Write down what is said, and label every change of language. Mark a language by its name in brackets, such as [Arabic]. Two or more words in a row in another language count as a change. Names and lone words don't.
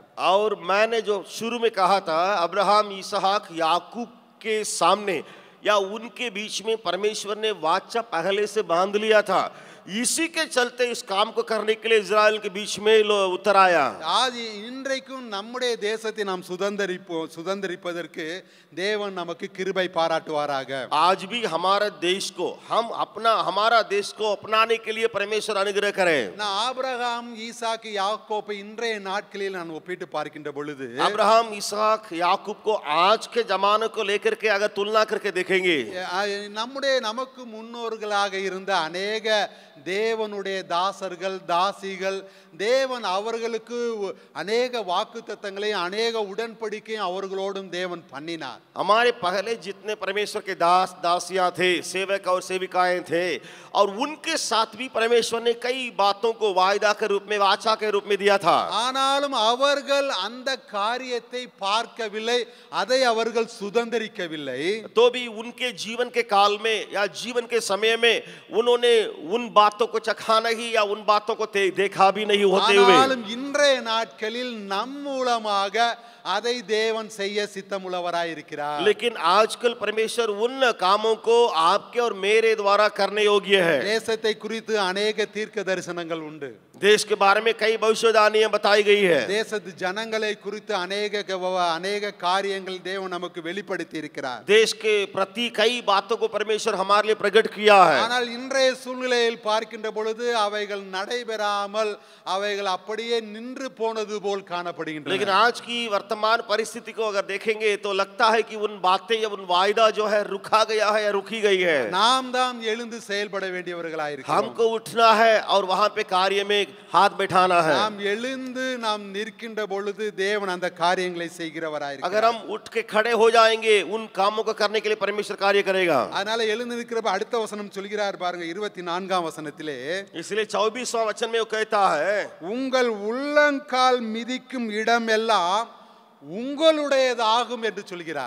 [Hindi] और मैंने जो शुरू में कहा था, अब्राहम, इसहाक, याकूब के सामने या उनके बीच में परमेश्वर ने वाचा पहले से बांध लिया था। इसी के चलते इस काम को करने के लिए इजराइल के बीच में उतर आया। [Tamil] आज இன்றைக்கும் நம்முடைய தேசத்தை நாம் சுதந்தரிப்பதற்கு தேவன் நமக்கு கிருபை பாராட்டுவாராக. [Hindi] आज भी हमारे देश को हमारा देश को अपनाने के लिए परमेश्वर अनुग्रह करे। [Tamil] நான் ஆபிரகாம், ஈசாக்கு, யாக்கோபை இன்றைய நாட்களில் நான் ஒப்பிட்டு பார்க்கின்ற பொழுது, [Hindi] अब्राहम, इसहाक, याकूब को आज के जमाने को लेकर के अगर तुलना करके देखेंगे, [Tamil] நமக்கு முன்னோர்களாக இருந்த அநேக தேவனுடைய தாசர்கள், தாசிகள், தேவன் அவர்களுக்கு அநேக வாக்குத்தத்தங்களையும் அநேக உடன்படிக்கையும் அவர்களோடும் தேவன் பண்ணினார். [Hindi] हमारे पहले जितने परमेश्वर के दास दासियां थे, सेवक और सेविकाएं थे, और उनके साथ भी परमेश्वर ने कई बातों को वायदा के रूप में, वाचा के रूप में दिया था। [Tamil] ஆனாலும் அவர்கள் அந்த காரியத்தை பார்க்கவில்லை, அதை அவர்கள் சுதந்தரிக்கவில்லை. [Hindi] तो भी उनके जीवन के काल में या जीवन के समय में उन्होंने उन बातों को चखा नहीं या उन बातों को देखा भी नहीं होते हुए, [Tamil] ஆனாலும் இன்றைய நாட்களில் நம் மூலமாக அதை தேவன் செய்ய சித்தமுள்ளவராய் இருக்கிறார். [Hindi] लेकिन आजकल परमेश्वर उन कामों को आपके और मेरे द्वारा करने योग्य है। [Tamil] தேசத்தை குறித்து अनेक தீர்க்க தரிசனங்கள் உண்டு. [Hindi] देश के बारे में कई भविष्यवाणियां बताई गई है। [Tamil] தேசத்து ஜனங்களை குறித்து अनेक காரியங்கள் தேவன் நமக்கு வெளிப்படுத்தி இருக்கிறார். [Hindi] देश के प्रति कई बातों को परमेश्वर हमारे लिए प्रकट किया है। [Tamil] ஆனால் இன்றைய சூழ்நிலையில் பார்க்கின்ற பொழுது அவைகள் நடைபெறாமல் அவைகள் அப்படியே நின்று போனது போல் காணப்படுகின்றன. [Hindi] लेकिन आज की वर्तमान परिस्थिति को अगर देखेंगे तो लगता है कि उन बातें या उन वायदा जो है रुका गया है या रुकी गई है। [Tamil] நாம் தான் எழுந்து செயல்பட வேண்டியவர்களாய் இருக்கிறோம். [Hindi] हमको उठना है और वहां पे कार्य में हाथ बैठाना है। [Tamil] நாம் எழுந்து நாம் நிற்கின்ற பொழுது தேவன் அந்த காரியங்களை செய்கிறவராய் இருக்கிறார். [Hindi] अगर हम उठ के खड़े हो जाएंगे, उन कामों को करने के लिए परमेश्वर कार्य करेगा। [Tamil] அதனால எழுந்து நிற்கிறப்ப அடுத்த வசனம் சொல்கிறார் பாருங்க, 24ஆம் வசனத்திலே, [Hindi] इसलिए 24वां वचन में वो कहता है, [Tamil] உங்கள் உள்ளங்கால் மிதிக்கும் இடமெல்லாம் உங்களுடையதாகும் என்று சொல்கிறார்.